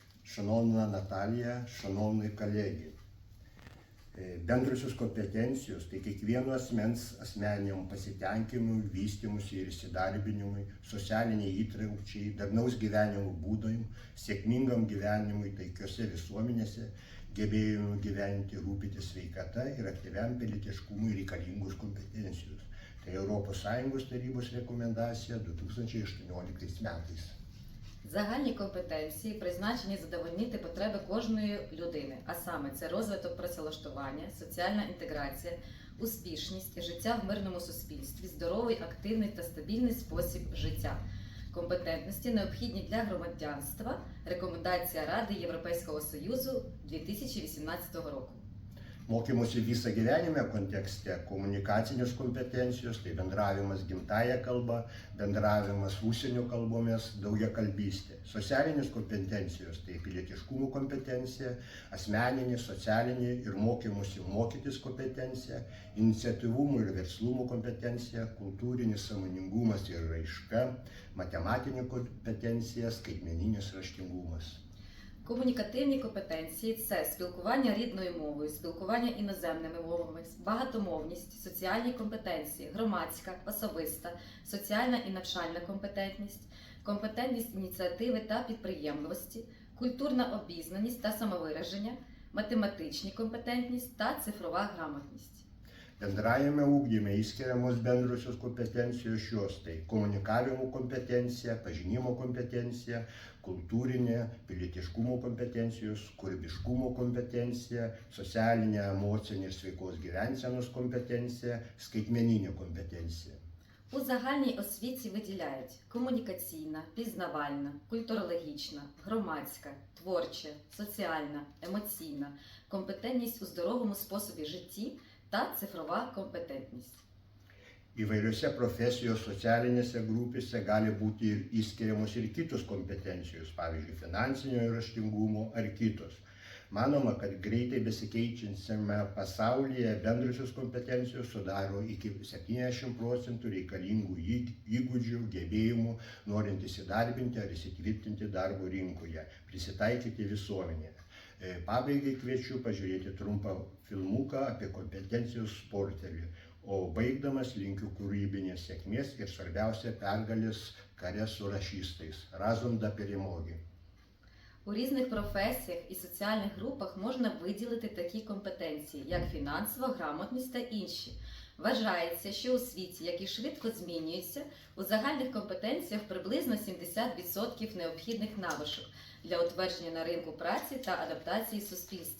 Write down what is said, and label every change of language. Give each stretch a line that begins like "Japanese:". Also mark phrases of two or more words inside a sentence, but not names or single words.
Ukrainian: Шановна Наталія, шановні колеги,
Lithuanian: bendrosios kompetencijos tai kiekvieno asmens asmeniniam pasitenkinimui, vystymusi ir įsidarbinimui, socialiniai įtraukčiai, darnaus gyvenimo būdui, sėkmingam gyvenimui taikiose visuomenėse, gebėjimui gyventi, rūpintis sveikata ir aktyviam pilietiškumui reikalingos kompetencijos. Tai ES tarybos rekomendacija 2018 metais.
Ukrainian: Загальні компетенції призначені задовольнити потреби кожної людини, а саме це розвиток працевлаштування, соціальна інтеграція, успішність і життя в мирному суспільстві, здоровий, активний та стабільний спосіб життя. Компетентності необхідні для громадянства. Рекомендація Ради Європейського Союзу 2018 року.
Lithuanian: Mokymosi visą gyvenime kontekste komunikacinės kompetencijos, tai bendravimas gimtąja kalba, bendravimas užsienio kalbomis, daugiakalbystė. Socialinės kompetencijos, tai pilietiškumo kompetencija, asmeninė, socialinė ir mokymosi mokytis kompetencija, iniciatyvumo ir verslumo kompetencija, kultūrinis sąmoningumas ir raiška, matematinė kompetencija, skaitmeninis raštingumas.
Ukrainian: Комунікативні компетенції – це спілкування рідною мовою, спілкування іноземними мовами, багатомовність, соціальні компетенції, громадська, особиста, соціальна і навчальна компетентність, компетентність ініціативи та підприємливості, культурна обізнаність та самовираження, математичні компетентність та цифрова грамотність.
Lithuanian: Bendrajame ugdyme įskiriamos bendrosios kompetencijos šios, tai komunikavimo kompetencija, pažinimo kompetencija, kultūrinė, pilietiškumo kompetencijos, kūrybiškumo kompetencija, socialinė, emocinė ir sveikos gyvensenos kompetencija, skaitmeninė kompetencija.
Ukrainian: У загальній освіті виділяють комунікаційна, пізнавальна, культурологічна, громадська, творча, соціальна, емоційна, компетентність у здоровому способі житті та цифрова компетентність.
Lithuanian: Įvairiose profesijos socialinėse grupėse gali būti ir įskiriamos ir kitos kompetencijos, pavyzdžiui, finansinio raštingumo ar kitos. Manoma, kad greitai besikeičiančiame pasaulyje bendrosios kompetencijos sudaro iki 70% reikalingų įgūdžių, gebėjimų, norint įsidarbinti ar įsitvirtinti darbo rinkoje, prisitaikyti visuomenėje. Pabaigai kviečiu pažiūrėti trumpą filmuką apie kompetencijos portfelį, o baigdamas linkiu kūrybinės sėkmės ir svarbiausia pergalės kare su расистais.
Ukrainian: Разом до перемоги. У різних професіях і соціальних групах можна виділити такі компетенції, як фінансова грамотність та інші. Вважається, що у світі, який швидко змінюється, у загальних компетенціях приблизно 70% необхідних навичок для утвердження на ринку праці та адаптації в суспільстві.